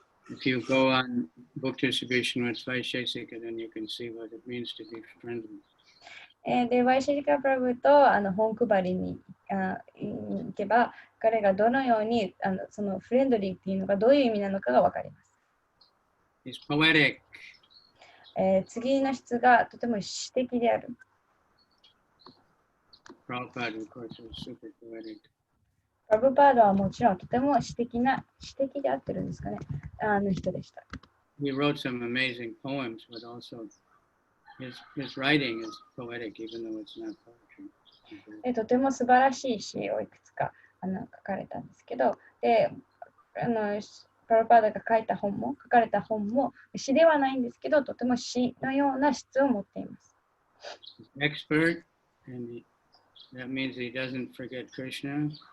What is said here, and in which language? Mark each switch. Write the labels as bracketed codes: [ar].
[en] If you go on book distribution with Vaisheshika, then you can see what it means to be friendly. [ja] で、ワイシェリカ・プラブと本配りに行けば、彼がどのようにそのフレンドリーっていうのがどういう意味なのかがわかります。 [en] He's poetic. [ja] 次の質がとても詩的である。 [en] Prabhupada, of course, was super poetic. [ja] プラブパードはもちろんとても詩的であってるんですかね、人でした。 [en] He wrote some amazing poems, but also his writing is poetic, even though it's not poetry. [ja] とても素晴らしい詩をいくつか書かれたんですけど、でプラブパードが書かれた本も詩ではないんですけど、とても詩のような質を持っています。 [en] Expert, and that means he doesn't forget Krishna.